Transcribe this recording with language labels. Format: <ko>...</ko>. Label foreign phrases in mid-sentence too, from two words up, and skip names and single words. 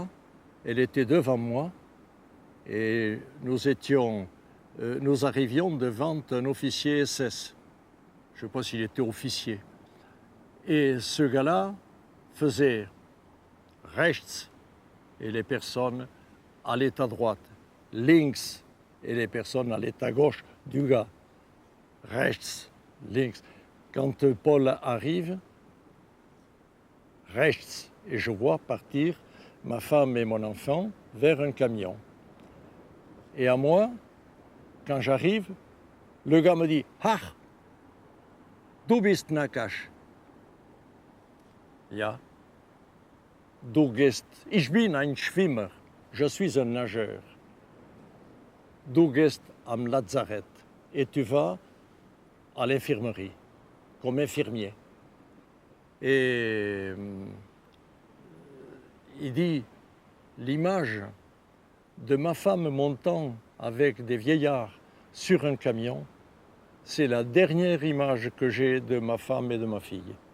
<fr>Elle était devant moi et nous arrivions devant un officier SS. Je ne sais pas s'il était officier. Et ce gars-là faisait rechts et les personnes allaient à droite, links et les personnes allaient à gauche du gars,</fr> <de>rechts, links.</de> <fr>Quand Paul arrive, rechts, et je vois partir ma femme et mon enfant vers un camion. Et à moi, quand j'arrive, le gars me dit «</fr> <de>Ach, du bist Nakash ». Ja. Du gehst, ich bin ein Schwimmer,</de> <fr>je suis un nageur.</fr> <de>Du gehst am Lazarett</de> <fr>et tu vas à l'infirmerie, comme infirmier. Et il dit, l'image de ma femme montant avec des vieillards sur un camion, c'est la dernière image que j'ai de ma femme et de ma fille.</fr>